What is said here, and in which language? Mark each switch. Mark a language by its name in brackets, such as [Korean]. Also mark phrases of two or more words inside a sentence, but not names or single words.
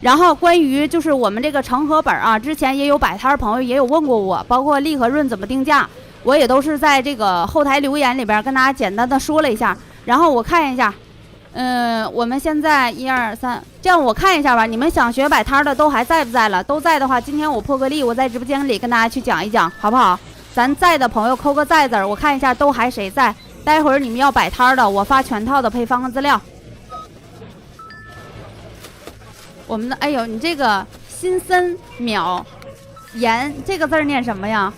[Chinese] 然後關於就是我们這個成盒本啊，之前也有擺攤朋友也有問過我，包括利和潤怎麼定價，我也都是在這個後台留言裡邊跟大家簡單的說了一下。然後我看一下，我們現在1、2、3，這樣我看一下吧。你們想學擺攤的都還在不在了？都在的話，今天我破個例，我在直播間裡跟大家去講一講，好不好？咱在的朋友扣個在字，我看一下都還誰在。待會兒你們要擺攤的，我發全套的配方和資料。我們的哎呦，你這個新森秒言這個字念什麼呀？